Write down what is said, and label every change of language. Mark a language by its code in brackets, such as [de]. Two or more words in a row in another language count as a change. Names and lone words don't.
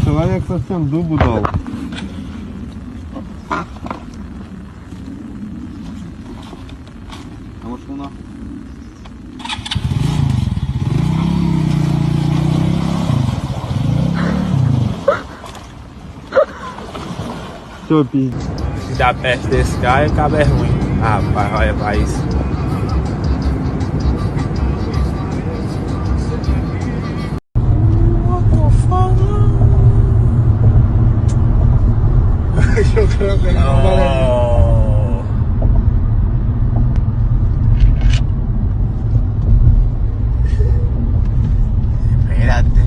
[ru] як совсем дубу дал. А может вона? Все, пиздец. [pt] Se dá perto desse cara, acaba é ruim. Ah, rapaz, olha pra isso. [es] Yo creo que no vale. Espérate.